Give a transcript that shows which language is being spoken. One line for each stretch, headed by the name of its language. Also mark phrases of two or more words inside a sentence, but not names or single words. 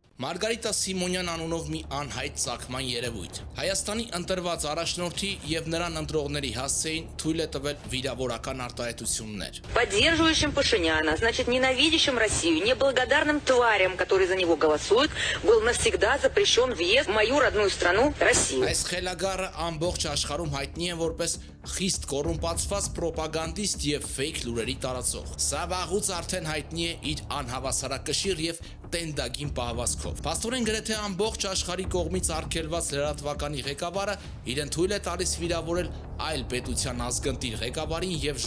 Armenian: Մարգարիտա Սիմոնյան անունով մի անհայտ ծագման երևույթ Հայաստանի ընտրված առաջնորդի եւ նրան ընտրողների հասցեին թույլ է տվել վիրավորական արտահայտություններ։
Russian: Поддерживающим Пашиняна, значит, ненавидящим Россию, неблагодарным тварям, которые за него голосуют, был навсегда запрещен въезд в мою родную страну, Россию.
Armenian: Այս խելագարը ամբողջ աշխարհում հայտնի է որպես խիստ կոռումպացված պրոպագանդիստ եւ ֆեյք լուրերի տարածող։ Սա վաղուց արդեն հայտնի է իր անհավասարակշիռ եւ տենդագին պահվածքով։ Փաստորեն գրեթե ամբողջ աշխարհի կողմից արգելված լրատվականի ղեկավարը իրեն թույլ է տալիս վիրավորել այլ պետության ազգընտիր ղեկավարին եւ